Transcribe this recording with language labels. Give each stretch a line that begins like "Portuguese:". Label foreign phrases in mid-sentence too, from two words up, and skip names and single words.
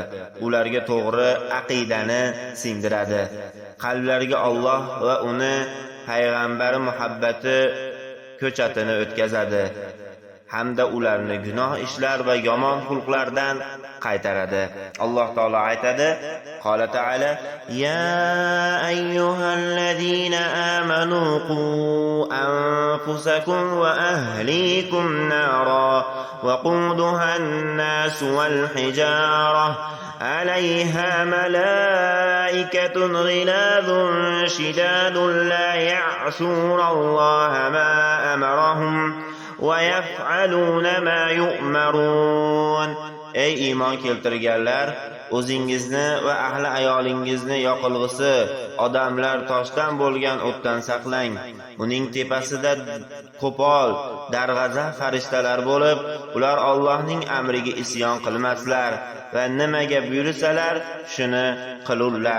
Uzbek: Ularga to'g'ri aqidani singdiradi. Qalblariga Alloh va uni payg'ambari muhabbati ko'chatini o'tkazadi. Hamda ularni gunoh ishlar va yomon xulqlardan qaytaradi. Alloh taolo aytadi:
Arabic: قال تعالى: يا أيها الذين آمنوا قوا أنفسكم وأهليكم نارا وقودها الناس والحجارة عليها ملائكة غلاظ شداد لا يعصون الله ما أمرهم ويفعلون ما يؤمرون.
Uzbek: Ey iymon keltirganlar, o'zingizni va ahli ayolingizni yoqilg'isi odamlar toshdan bo'lgan o'tdan saqlang. Uning tepasida qo'pol, darg'azab farishtalar bo'lib, ular Allohning amriga isyon qilmaslar va nimaga buyursalar shuni qilurlar.